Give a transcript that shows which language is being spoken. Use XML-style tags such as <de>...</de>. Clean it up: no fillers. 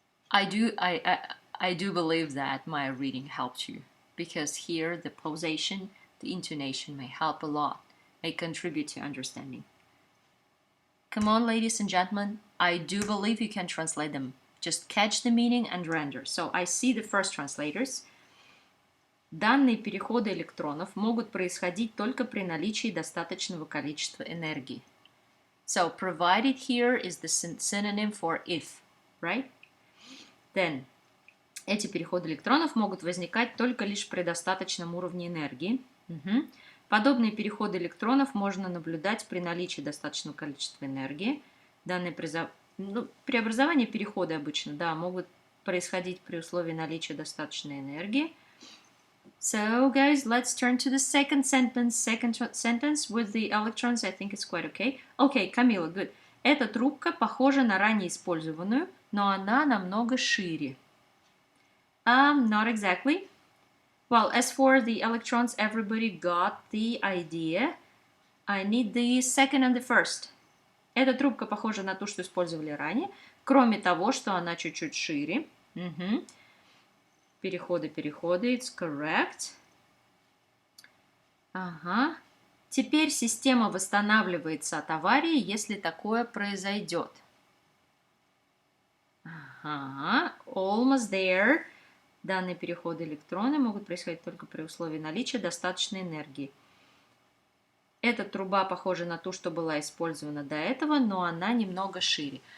<en>I do believe that my reading helped you, because here the pausation, the intonation may help a lot, may contribute to understanding. Come on, ladies and gentlemen, I do believe you can translate them. Just catch the meaning and render. So I see the first translators.</en> <ru>Данные перехода электронов могут происходить только при наличии достаточного количества энергии.</ru> <en>So provided here is the synonym for if, right?</en> <ru>Then эти переходы электронов могут возникать только лишь при достаточном уровне энергии. Подобные переходы электронов можно наблюдать при наличии достаточного количества энергии. Данные преобразования перехода обычно, да, могут происходить при условии наличия достаточной энергии.</ru> <en>So, guys, let's turn to the second sentence. Second sentence with the electrons, I think it's quite okay. Okay, Camila, good.</en> <ru>Эта трубка похожа на ранее использованную, но она намного шире.</ru> <en>Not exactly. Well, as for the electrons, everybody got the idea. I need the second and the first.</en> <ru>Эта трубка похожа на ту, что использовали ранее, кроме того, что она чуть-чуть шире.</ru> <en>Переходы, it's correct.</en> <ru>Ага. Теперь система восстанавливается от аварии, если такое произойдет.</ru> <en>Ага, almost there.</en> <ru>Данные переходы электроны могут происходить только при условии наличия достаточной энергии. Эта труба похожа на ту, что была использована до этого, но она немного шире.</ru>